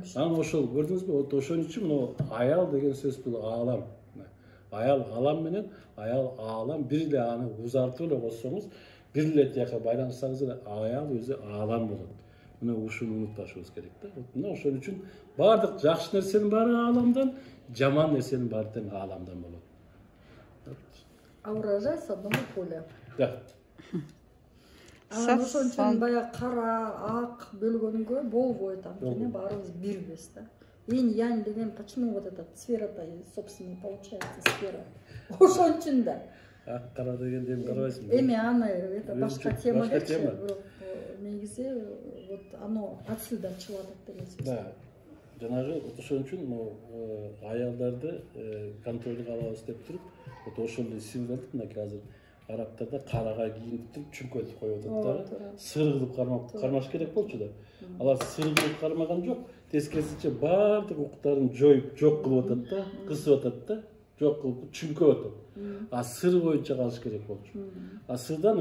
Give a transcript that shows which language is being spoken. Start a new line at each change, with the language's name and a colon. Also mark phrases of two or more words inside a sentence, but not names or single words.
Kyrgyz: анан ошол көрдүңүзбү ошон үчүн мына аял деген сөз бул аалам аял алам менен аял аалам бир эле аны узартып эле койсоңуз бир эле тияка байланышсаңыз эле аял өзү аалам болот мына ушуну унутпашыбыз керек да мына ошон үчүн баардык жакшы нерсенин баары ааламдан жаман нерсенин баары тең ааламдан болот
Russian: а урожай с одного поля
Kyrgyz: да анан ошон үчүн баягы кара ак бөлгөнгө болбойт анткени баарыбыз бирбиз да инь янь деген
Russian: почему вот эта сфера-то собственно получается сфера
Kyrgyz: ошон үчүн да ак кара дегенди эми карабайсыңбы эми аны это башка тема элечи бирок негизи
Russian: вот оно отсюда
Kyrgyz: чыгып атат деген сөз да жанагы ошон үчүн аялдарды контролго алабыз деп туруп вот ошол эле символдук мынакей азыр арабтарда карага кийинтип туруп чүнкөтүп коюп атат да сыр кылып кармаш керек болчу да алар сыр кылып кармаган жок тескерисинче баардык укуктарын жоюп жок кылып атат да кысып атат да жок кылып чүнкөп атат сыр боюнча калыш керек болчу сырдан